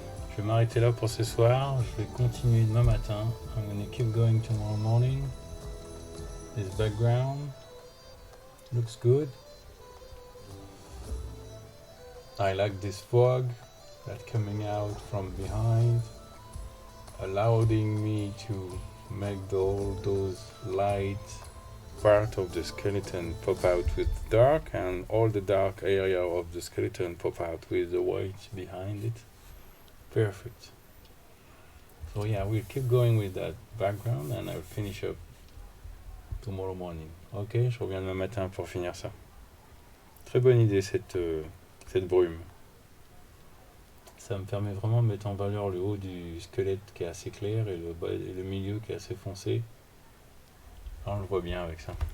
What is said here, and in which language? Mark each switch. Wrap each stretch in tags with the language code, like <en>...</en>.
<fr>Je vais m'arrêter là pour ce soir. Je vais continuer demain matin.</fr> <en>I'm gonna keep going tomorrow morning. This background looks good. I like this fog that's coming out from behind, allowing me to make all those light part of the skeleton pop out with dark, and all the dark area of the skeleton pop out with the white behind it. Perfect. So yeah, we'll keep going with that background and I'll finish up tomorrow morning.</en> <fr>Ok, je reviens demain matin pour finir ça. Très bonne idée cette brume. Ça me permet vraiment de mettre en valeur le haut du squelette qui est assez clair et le milieu qui est assez foncé. Là, on le voit bien avec ça.</fr>